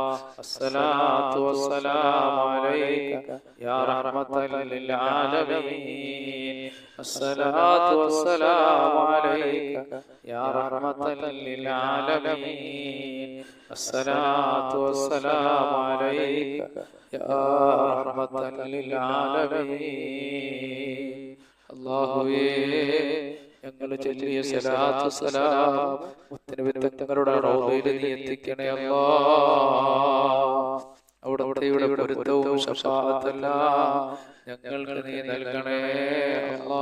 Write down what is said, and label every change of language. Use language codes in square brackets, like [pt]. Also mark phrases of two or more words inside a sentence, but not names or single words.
[ar] الصلاة والسلام عليك يا رحمة للعالمين. الصلاة والسلام عليك يا رحمة للعالمين. الصلاة والسلام عليك يا رحمة للعالمين. [ml] അല്ലാഹുവേ, ഞങ്ങൾ ചൊല്ലിയ സലാത്തു സലാം മുത്തനബി തങ്ങളുടെ റൗളയിൽ നീ എത്തിക്കണേ അല്ലാഹ്. അവിടുത്തെ പൊരുത്തവും ശഫാഅത്തെല്ലാം ഞങ്ങൾക്ക് നീ നൽകണേ അല്ലാ.